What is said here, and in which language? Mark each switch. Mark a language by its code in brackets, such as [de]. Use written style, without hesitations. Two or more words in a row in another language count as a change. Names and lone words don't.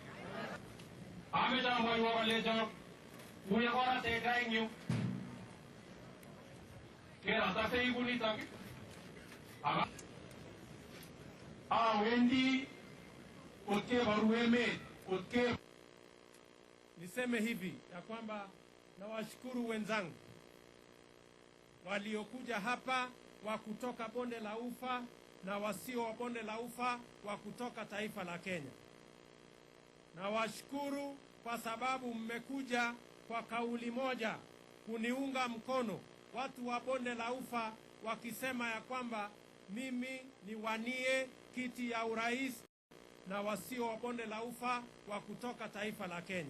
[kln] Ameche amwoiwo kolecho uye koratet ra eng yu keratase ibu nitok awendi kotkebaru emet [sw] niseme hivi ya kwamba nawashukuru wenzangu waliokuja hapa wa kutoka bonde la Ufa na wasio wa bonde la Ufa wa kutoka taifa la Kenya. Nawashukuru kwa sababu mmekuja kwa kauli moja kuniunga mkono watu wa bonde la Ufa wakisema ya kwamba mimi niwanie kiti ya urais na wasio wa bonde la Ufa wa kutoka taifa la Kenya.